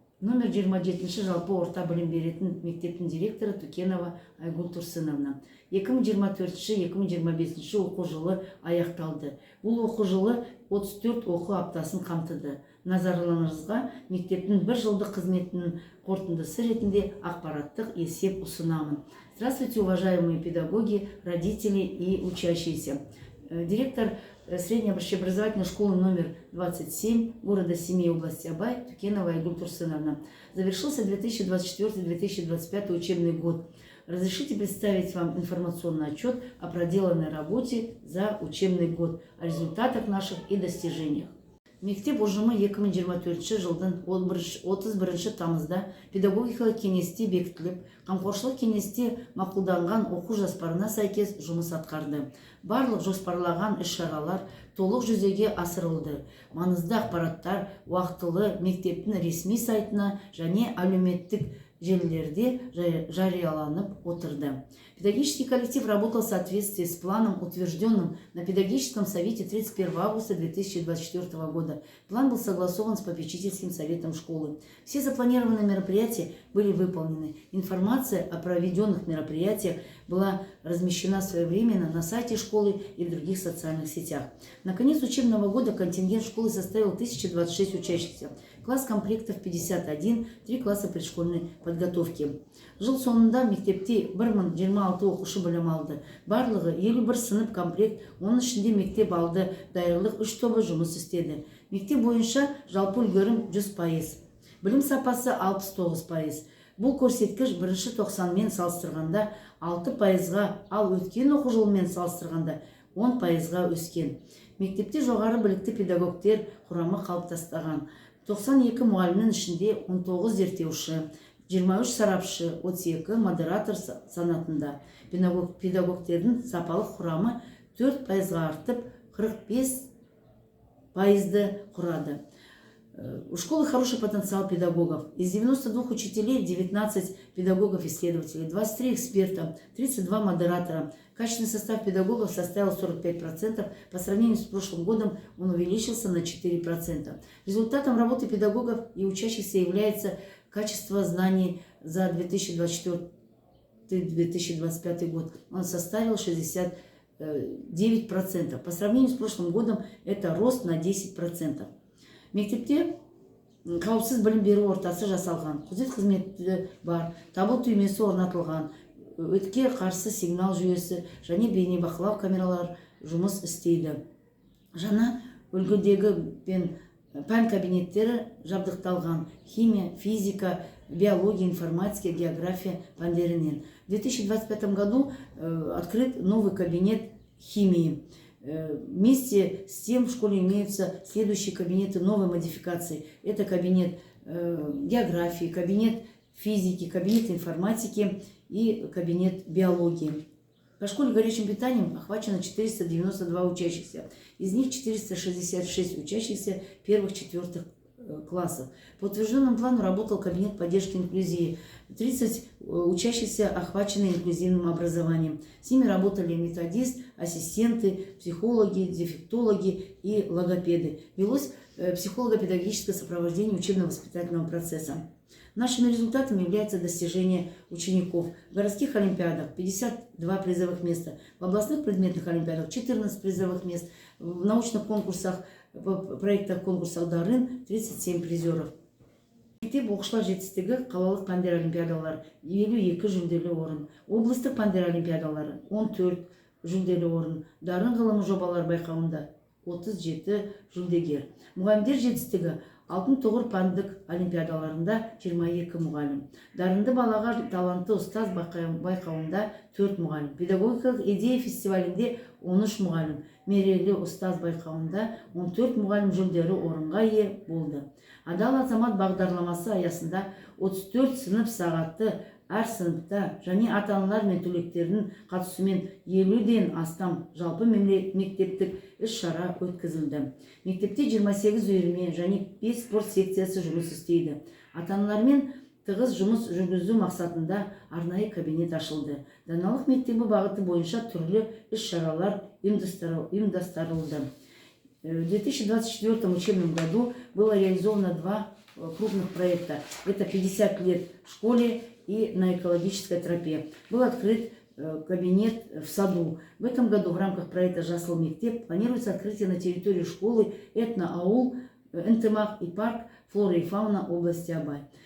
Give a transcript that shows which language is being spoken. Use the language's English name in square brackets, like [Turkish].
[Kazakh] Номер 27 жалпы орта білім беретін мектептің директоры Тукенова Айгүл Тұрсыновна. 2024-2025 оқу жылы аяқталды. Бұл оқу жылы 34 оқу аптасын қамтыды. Назарларыңызға мектептің бір жылдық қызметінің қорытындысы ретінде ақпараттық есеп ұсынамын. [Russian] Здравствуйте, уважаемые педагоги, родители и учащиеся. Директор средней общеобразовательной школы номер 27 города Семей, области Абай, Тукенова Айгүл Турсыновна. Завершился 2024-2025 учебный год. Разрешите представить вам информационный отчет о проделанной работе за учебный год, о результатах наших и достижениях. [Kazakh] Мектеп ұжымы 2024 жылдың 31 тамызда педагогикалық кеңесте бекітіліп, қамқоршылық кеңесте мақұлданған оқу жоспарына сәйкес жұмыс атқарды. Барлық жоспарлаған іс-шаралар толық жүзеге асырылды. Маңызды ақпараттар уақытылы мектептің ресми сайтына және әлеуметтік желілерде жарияланып отырды. [Russian] Педагогический коллектив работал в соответствии с планом, утвержденным на педагогическом совете 31 августа 2024 года. План был согласован с попечительским советом школы. Все запланированные мероприятия были выполнены. Информация о проведенных мероприятиях была размещена своевременно на сайте школы и в других социальных сетях. На конец учебного года контингент школы составил 1026 учащихся. Класс комплектов 51, 3 класса предшкольной подготовки. [Kazakh] Жыл соңында мектепте 1026 оқушы білім алды. Барлығы 51 сынып комплект, оның ішінде мектеп алды, даярлық 3 тобы жұмыс істеді. Мектеп бойынша жалпы үлгерім 100%. Білім сапасы 69%. Бұл көрсеткіш бірінші тоқсанмен салыстырғанда 6%-ға, ал өткен оқу жылымен салыстырғанда 10%-ға өскен. Мектепте жоғары білікті педагогтер құрамы қалыптастырған. 92 мұғалімнің ішінде 19 зерттеуші, 23 сарапшы, 32 модератор санатында. Педагогтердің сапалық құрамы 4%-ға артып 45%-ды құрады. [Russian] У школы хороший потенциал педагогов. Из 92 учителей 19 педагогов-исследователей, 23 эксперта, 32 модератора. Качественный состав педагогов составил 45%. По сравнению с прошлым годом он увеличился на 4%. Результатом работы педагогов и учащихся является качество знаний за 2024-2025 год. Он составил 69%. По сравнению с прошлым годом это рост на 10%. [Kazakh] Мектепте қауіпсіз білім беру ортасы жасалған, күзет қызметі бар, табыл түймесі орнатылған, өртке қарсы сигнал жүйесі және бейнебақылау камералар жұмыс істейді. Жаңа үлгідегі пән кабинеттері жабдықталған химия, физика, биология, информатика, география пәндерінен. [Russian] В 2025 году открыт новый кабинет химии. Вместе с тем в школе имеются следующие кабинеты новой модификации. Это кабинет географии, кабинет физики, кабинет информатики и кабинет биологии. По школе горячим питанием охвачено 492 учащихся. Из них 466 учащихся первых-четвертых классов. По утвержденному плану работал кабинет поддержки инклюзии. 30 учащихся охвачены инклюзивным образованием. С ними работали методист, ассистенты, психологи, дефектологи и логопеды. Велось психолого-педагогическое сопровождение учебно-воспитательного процесса. Нашими результатами является достижение учеников. В городских олимпиадах 52 призовых места, в областных предметных олимпиадах 14 призовых мест, в научных конкурсах, в проектах конкурсах Дарын 37 призеров. [Kazakh] Мектеп оқушылар жетістігі қалалық пәндер олимпиадалары 52 жүлделі орын, облыстық пәндер олимпиадалары 14 жүлделі орын, Дарын ғылымы жобалар байқауында 37 жүлдегер. Мұғалімдер жетістігі алтын тұғыр пәндік олимпиадаларында 22 мұғалім. Дарынды балаға талантты ұстаз байқауында 4 мұғалім. Педагогикалық идея фестивалінде 13 мұғалім. Мерейлі ұстаз байқауында 14 мұғалім жүлделі орынға ие болды. Адал азамат бағдарламасы аясында 34 сынып сағатты әр сыныпта және ата-аналар мен түлектердің қатысуымен 50-ден астам жалпы мектептік іс-шара өткізілді. Мектепте 28 үйірме және 5 спорт секциясы жұмыс істейді. Ата-аналармен тығыз жұмыс жүргізу мақсатында арнайы кабинет ашылды. Даналық мектебі бағыты бойынша түрлі іс-шаралар ұйымдастырылды. [Russian] В 2024 учебном году было реализовано два крупных проекта. Это 50 лет в школе и на экологической тропе. Был открыт кабинет в саду. В этом году в рамках проекта «Жасыл мектеп» планируется открытие на территории школы этноаул, Энтемах и парк «Флора и фауна» области Абай.